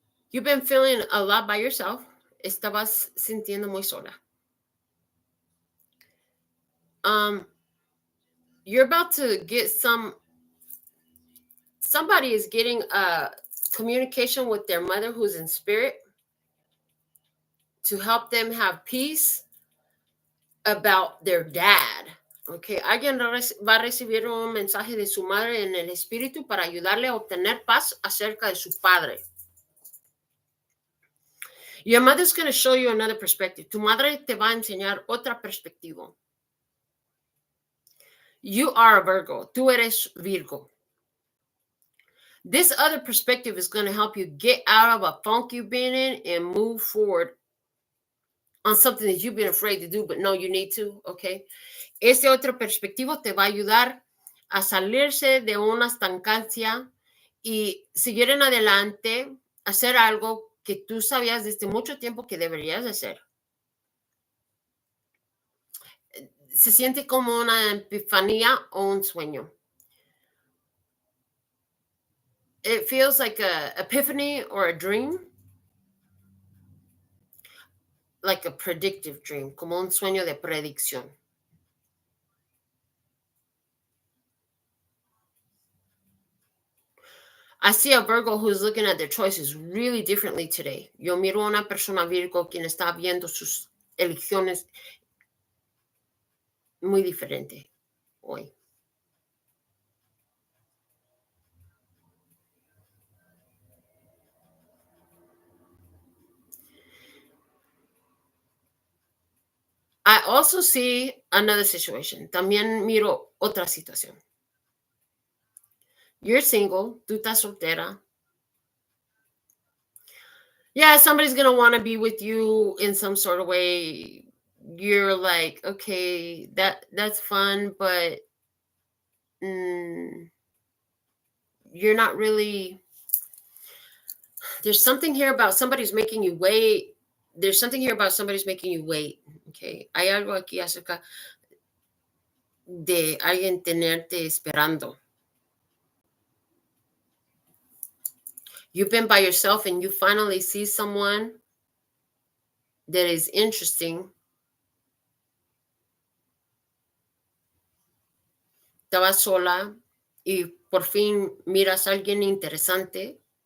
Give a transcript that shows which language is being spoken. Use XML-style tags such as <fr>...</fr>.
<en>You've been feeling a lot by yourself.</en> <es>Estabas sintiendo muy sola.</es> <en>You're about to get somebody is getting a communication with their mother who's in spirit to help them have peace about their dad.</en> <es>Okay, alguien va a recibir un mensaje de su madre en el espíritu para ayudarle a obtener paz acerca de su padre.</es> <en>Your mother's going to show you another perspective.</en> <es>Tu madre te va a enseñar otra perspectiva.</es> <en>You are a Virgo.</en> <es>Tú eres Virgo.</es> <en>This other perspective is going to help you get out of a funk you've been in and move forward on something that you've been afraid to do, but no, you need to, okay?</en> <es>Este otro perspectivo te va a ayudar a salirse de una estancancia y seguir en adelante, hacer algo que tú sabías desde mucho tiempo que deberías hacer. Se siente como una epifanía o un sueño.</es> <en>It feels like a epiphany or a dream. Like a predictive dream,</en> <es>como un sueño de predicción.</es> <en>I see a Virgo who's looking at their choices really differently today.</en> <es>Yo miro a una persona Virgo quien está viendo sus elecciones muy diferente hoy.</es> <en>I also see another situation.</en> <es>También miro otra situación.</es> <en>You're single,</en> <es>tú estás soltera.</es> <en>Yeah, somebody's going to want to be with you in some sort of way. You're like, okay, that's fun, but you're not really. There's something here about somebody's making you wait. There's something here about somebody's making you wait. Okay.</en> <es>Hay algo aquí acerca de alguien tenerte esperando.</es> <en>You've been by yourself and you finally see someone that is interesting.</en> <es>Estabas sola y por fin miras a alguien interesante.</es>